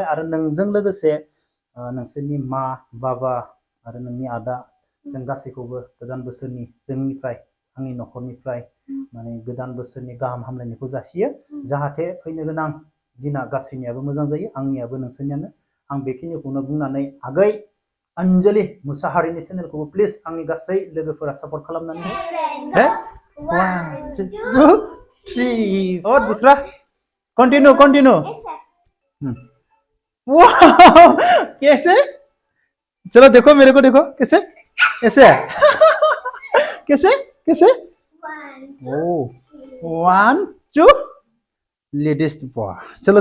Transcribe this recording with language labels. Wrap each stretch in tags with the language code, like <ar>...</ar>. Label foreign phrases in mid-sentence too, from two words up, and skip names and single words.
<brx>आरो नोंजों लोगोसे नोंसोरनि मा, बाबा आरो नोंनि आदा, जों गासैखौबो गोदान बोसोरनि जोंनिफ्राय, आंनि न'खरनिफ्राय माने गोदान बोसोरनि गाहाम हामलायनायखौ जासियो। जाहाथे फैनो गोनां दिना गासैनियाबो मोजां जायो, आंनियाबो नोंसोरनियानो। आं बेखिनिखौनो बुंनानै आगै Anjali Muchahary channelखौबो प्लिज आंनि गासै लोगोफोरा सापर्ट खालामनानै हो 1 2 3</brx> <hi>और दूसरा कंटिन्यू कंटिन्यू वाह कैसे चलो देखो मेरे को देखो कैसे ऐसे है कैसे कैसे ओ 1 2 लेडीज वाह चलो</hi>